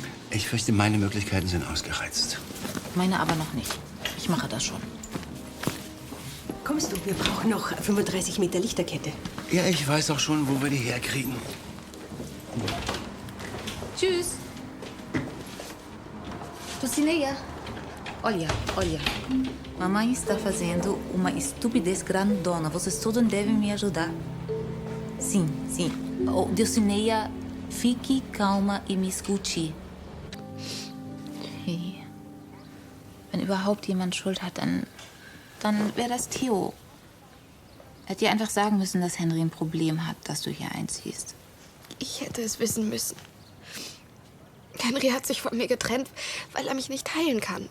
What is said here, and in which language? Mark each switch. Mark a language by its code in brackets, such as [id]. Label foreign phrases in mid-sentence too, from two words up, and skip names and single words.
[de] Ich fürchte, meine Möglichkeiten sind ausgereizt. Meine aber noch nicht. Ich mache das schon. Kommst du? Wir brauchen noch 35 Meter Lichterkette. Ja, ich weiß auch schon, wo wir die herkriegen. Tschüss. Dulcinea. [pt] Olha. Mamãe está fazendo uma estupidez grandona. Vocês todos devem me ajudar. Sim. Oh, Dulcinea, fique calma e me escute. Hey. [de] Wenn überhaupt jemand Schuld hat, dann wäre das Theo. Er hätte dir einfach sagen müssen, dass Henry ein Problem hat, dass du hier einziehst. Ich hätte es wissen müssen. Henry hat sich von mir getrennt, weil er mich nicht heilen kann.